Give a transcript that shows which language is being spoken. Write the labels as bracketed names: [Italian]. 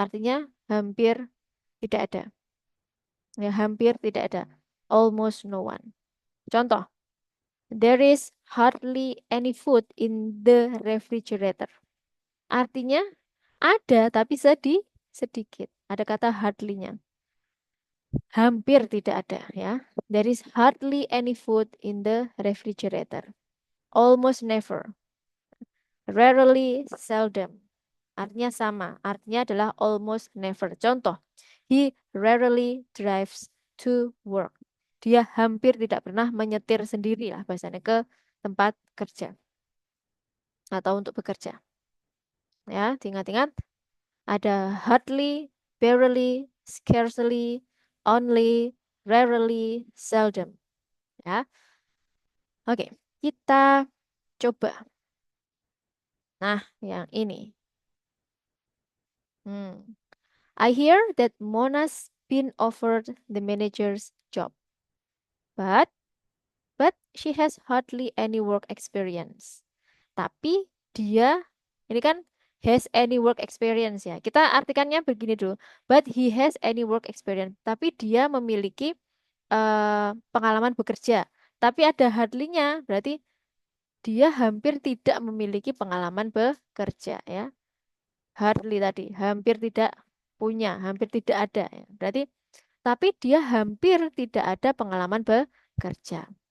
[Indonesian] Artinya hampir tidak ada. Ya, hampir tidak ada. [English] Almost no one. Contoh, there is hardly any food in the refrigerator. [Indonesian] Artinya ada tapi sedikit. Ada kata hardly-nya. Hampir tidak ada ya. [English] There is hardly any food in the refrigerator. Almost never. Rarely, seldom. [Indonesian] Artinya sama. Artinya adalah [English] almost never. Contoh, he rarely drives to work. [Indonesian] Dia hampir tidak pernah menyetir sendiri lah bahasanya ke tempat kerja atau untuk bekerja. Ya, ingat-ingat ada hardly, barely, scarcely, only, rarely, seldom. Ya. Oke, kita coba. Nah, yang ini. [English] I hear that Mona's been offered the manager's job, but she has hardly any work experience. [Indonesian] Tapi dia, ini kan has any work experience ya. Kita artikannya begini dulu. [English] But he has any work experience. [Indonesian] Tapi dia memiliki pengalaman bekerja. Tapi ada hardly-nya, berarti dia hampir tidak memiliki pengalaman bekerja ya. Hardly tadi, hampir tidak punya, hampir tidak ada ya. Berarti tapi dia hampir tidak ada pengalaman bekerja.